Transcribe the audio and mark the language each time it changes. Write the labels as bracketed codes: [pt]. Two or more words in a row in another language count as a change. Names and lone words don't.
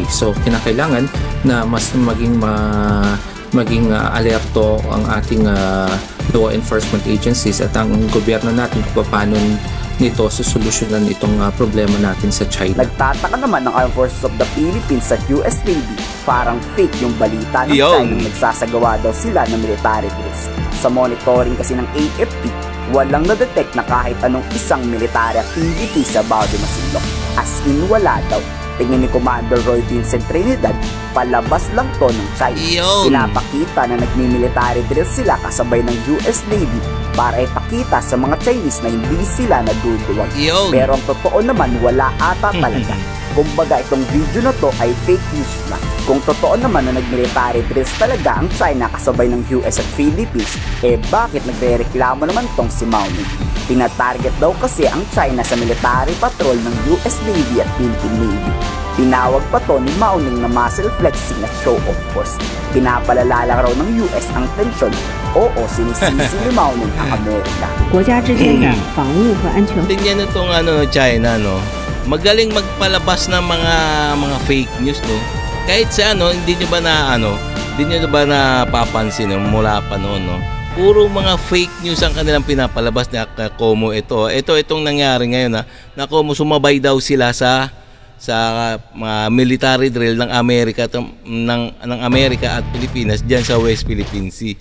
[tl] So kinakailangan na mas maging alerto ang ating [en] law enforcement agencies [tl] at ang gobyerno natin kung paano nito susolusyonan itong problema natin sa China. Nagtataka naman ng Armed Forces of the Philippines at US Navy, parang fake yung balita ng China nagsasagawa daw sila ng [en] military drills. [tl] Sa monitoring kasi ng AFP, walang na-detect na kahit anong isang [en] military activity [tl] sa Bao de Masinloc. [en] As in [tl] wala daw. Tingin ni Commander Roy Vincent Trinidad, palabas lang to ng China. Pinapakita na nagmi-military drills sila kasabay ng US Navy para ipakita sa mga Chinese na hindi sila naduduwag. Pero ang totoo naman, wala ata talaga. Kumbaga itong video na to ay [en] fake news [tl] na. Kung totoo naman na nag-military drills talaga ang China kasabay ng US at Philippines, bakit nagre-reklamo naman tong si Mao Ning? Tina-target daw kasi ang China sa [en] military patrol [tl] ng US Navy at Philippine Navy. Tinawag pa to ni Mao Ning na [en] muscle flexing [tl] at [en] show of force. [tl] Pinapalala lang raw ng US ang tensyon. Oo, sinisisi ni Mao Ning ang Amerika. [zh] 国家之间的防务和安全 [tl] Tingnan itong China, no? Magaling magpalabas ng mga [en] fake news, [tl] no? Kahit sa hindi nyo ba napapansin mula pa noon, no? Puro mga [en] fake news [tl] ang kanilang pinapalabas na Como ito. Itong nangyari ngayon na Como sumabay daw sila sa mga [en] military drill [tl] ng Amerika at Pilipinas diyan sa West Philippine Sea.